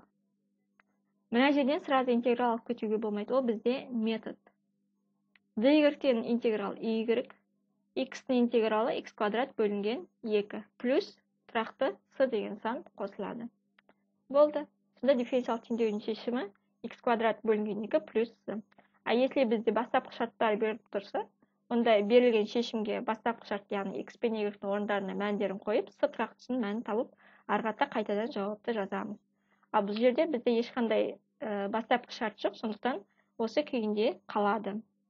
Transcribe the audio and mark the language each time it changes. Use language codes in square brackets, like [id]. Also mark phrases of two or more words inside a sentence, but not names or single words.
[kk] Мына жерден сразу интеграл алып кетуге болмайды. Ол бізде метод. dy тең интеграл y, x-ның интегралы x квадрат бөлінген 2 плюс тұрақты с деген сан қосылады. Болды. Сонда дифференциал теңдеудің шешімі x квадрат бөлінген 2 плюс с. [ru] А если [kk] бізде бастапқы шарттар беріліп тұрса, онда берілген шешімге бастапқы шарт, яғни x пен y-ның орындарына мәндерін қойып, с тұрақтысының мәнін тауып, арғата қайтадан жауапты жазамыз. А бұл жерде бізде ешқандай бастапқы шарт жоқ, сондықтан осы күйінде қалады.